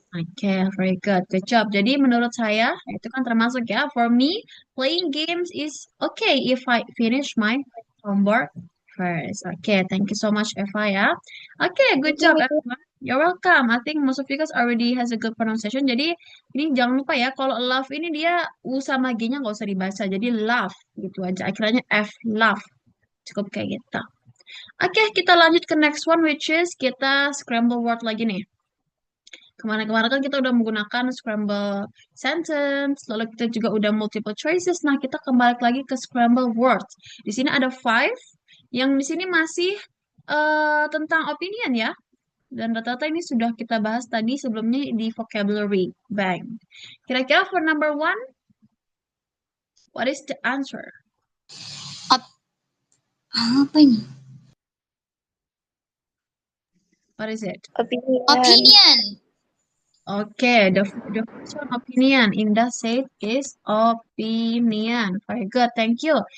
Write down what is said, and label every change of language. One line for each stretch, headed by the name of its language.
English: Okay, very good. Good job.
Indonesian: Jadi menurut saya, itu kan termasuk ya,
English: for me, playing games is okay if I finish my homework first. Okay, thank you so much, Eva ya. Okay, good job, Thank you, Eva. You're welcome. I think most of you guys already has a good pronunciation.
Indonesian: Jadi, ini jangan lupa ya, kalau love ini dia U sama G-nya nggak usah dibaca. Jadi, love gitu aja. Akhirnya F, love. Cukup kayak gitu. Oke, kita lanjut ke
English: next one, which is
Indonesian: kita scramble word lagi nih. Kemarin-kemarin kan kita udah menggunakan scramble sentence, lalu kita juga udah multiple choices. Nah, kita kembali lagi ke scramble words. Di sini ada five, yang di sini masih tentang opinion ya. Dan rata-rata ini sudah kita bahas tadi sebelumnya di vocabulary bank.
English: Kira-kira for number one, what is the answer?
Indonesian: Apa ini?
English: What is it? opinion. Opinion. Okay, the first one, opinion. Indah said is opinion. Very good, thank you.